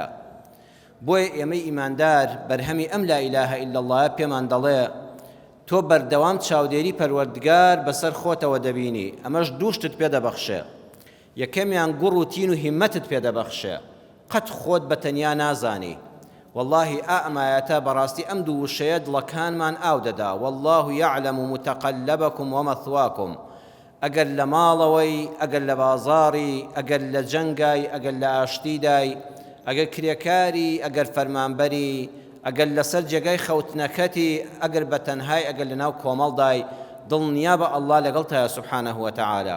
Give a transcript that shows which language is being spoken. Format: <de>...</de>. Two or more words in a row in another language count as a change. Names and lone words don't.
<ckb>بۆیە ئێمەی ئیماندار بەرهەمی ئەم</ckb> <ar>لا ئیلاهە ئیلا اللهە</ar> <ckb>پێمان دەڵێ تۆ بەردەوام چاودێری پەروەردگار بەسەر خۆتەوە دەبینی، ئەمەش دووشتت پێدەبەخشێ. یەکەمیان گوڕ و تین و هیممەتت پێدەبەخشێ، قەت خۆت بەتەنیا نازانی. واللهی ئەمایەتە بەڕاستی ئەم دوو وشەیە دڵەکانمان ئاو دەدا.</ckb> <ar>والله يعلم متقلبكم ومثواكم.</ar> <ckb>ئەگەر لە ماڵەوەی، ئەگەر لە بازاڕی، ئەگەر لە جەنگای، ئەگەر لە ئاشتیدای، ئەگەر کرێکاری، ئەگەر فەرمانبەری، ئەگەر لەسەر جێگای خەوتنەکەتی، ئەگەر بە تەنهای، ئەگەر لەناو کۆمەڵدای، دڵنیا بە ئەڵڵا لەگەڵتایە</ckb> <ar>سوبحانەه وتەعالە.</ar>